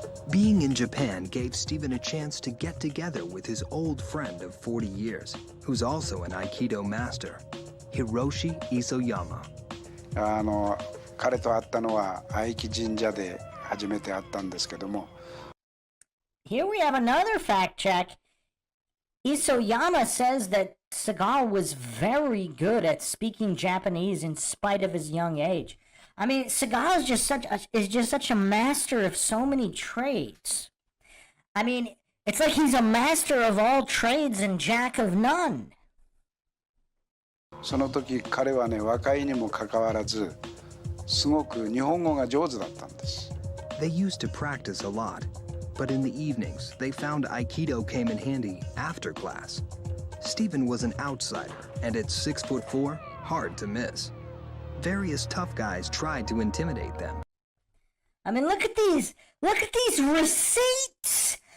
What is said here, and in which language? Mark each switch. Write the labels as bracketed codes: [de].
[en] Being in Japan gave Steven a chance to get together with his old friend of 40 years, who's also an Aikido master, Hiroshi Isoyama. [ja] 彼と会ったのは愛木神社で初めて会ったんですけども。 [en] Here we have another fact check. Isoyama says that Seagal was very good at speaking Japanese in spite of his young age. I mean, Seagal is just such a master of so many traits. I mean, it's like he's a master of all trades and jack of none. [ja] その時彼はね、若いにもかかわらずすごく日本語が上手だったんです。 [en] They used to practice a lot, but in the evenings they found Aikido came in handy after class. Stephen was an outsider, and at 6'4", hard to miss. Various tough guys tried to intimidate them. I mean, look at these receipts!